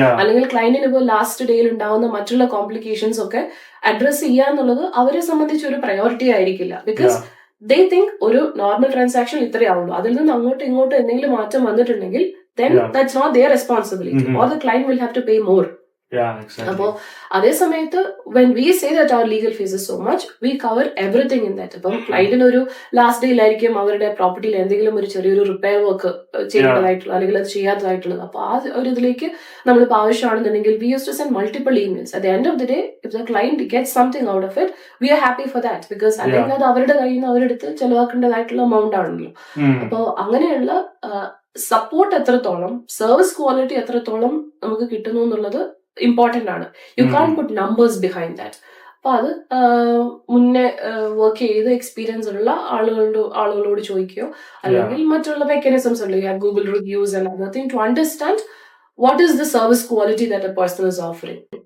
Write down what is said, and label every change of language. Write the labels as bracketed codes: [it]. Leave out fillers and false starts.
[ml] അല്ലെങ്കിൽ ക്ലയന്റിന് ഇപ്പോൾ ലാസ്റ്റ് ഡേയിൽ ഉണ്ടാവുന്ന മറ്റുള്ള കോംപ്ലിക്കേഷൻസ് ഒക്കെ അഡ്രസ് ചെയ്യാന്നുള്ളത് അവരെ സംബന്ധിച്ച് ഒരു പ്രയോറിറ്റി ആയിരിക്കില്ല. [en] because they think [ml] ഒരു നോർമൽ ട്രാൻസാക്ഷൻ ഇത്രയാവുള്ളൂ, അതിൽ നിന്ന് അങ്ങോട്ടും ഇങ്ങോട്ടും എന്തെങ്കിലും മാറ്റം വന്നിട്ടുണ്ടെങ്കിൽ [en] then that's not their responsibility, or the client will have to pay more. [ml] അപ്പോ അതേ സമയത്ത് [en] when we say that our legal fees is so much, we cover everything in that. [ml] ഇപ്പം ക്ലൈന്റിന് ഒരു ലാസ്റ്റ് ഡേയിലായിരിക്കും അവരുടെ പ്രോപ്പർട്ടിയിൽ എന്തെങ്കിലും ഒരു ചെറിയൊരു റിപ്പയർ വർക്ക് ചെയ്യേണ്ടതായിട്ടുള്ള അല്ലെങ്കിൽ അത് ചെയ്യാത്തതായിട്ടുള്ളത്. അപ്പൊ ആ ഒരു ഇതിലേക്ക് നമ്മളിപ്പോൾ ആവശ്യമാണെന്നുണ്ടെങ്കിൽ [en] we used to send multiple emails. At the end of the day, if the client gets something out of it, we are happy for that, because [ml] അല്ലെങ്കിൽ അത് അവരുടെ കയ്യിൽ നിന്ന് അവരെടുത്ത് ചെലവാക്കേണ്ടതായിട്ടുള്ള എമൗണ്ട് ആണല്ലോ. അപ്പോ അങ്ങനെയുള്ള സപ്പോർട്ട് എത്രത്തോളം, സർവീസ് ക്വാളിറ്റി എത്രത്തോളം നമുക്ക് കിട്ടുന്നു എന്നുള്ളത് ഇമ്പോർട്ടന്റ് ആണ്. [en] You can put numbers behind that. [ml] അപ്പൊ അത് മുന്നേ വർക്ക് ചെയ്ത് എക്സ്പീരിയൻസ് ഉള്ള ആളുകളോട് ചോദിക്കുകയോ അല്ലെങ്കിൽ മറ്റുള്ള മെക്കാനിസംസ് ഉണ്ട്, [en] Google reviews and other thing to understand what is the service quality that a person is offering.